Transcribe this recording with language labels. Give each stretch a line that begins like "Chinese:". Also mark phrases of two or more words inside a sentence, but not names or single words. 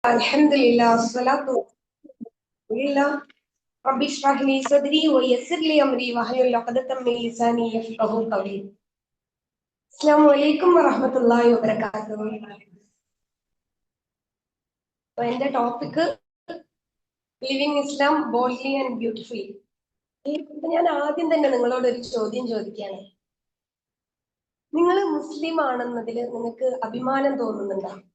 Arabic: الحمد لله، صلاة لله. رب اشرح لي صدري ويسر لي أمري واحلل عقدة من لساني يفقهوا قولي. السلام عليكم ورحمة الله وبركاته.
Malayalam: അപ്പോൾ എന്റെ
English: topic living Islam boldly and beautifully.
Malayalam: ഞാൻ ആദ്യം തന്നെ നിങ്ങളോട് ഒരു ചോദ്യം ചോദിക്കുകയാണ്. നിങ്ങൾ മുസ്ലിം ആണെന്നതിൽ നിങ്ങൾക്ക് അഭിമാനം തോന്നുന്നുണ്ടോ?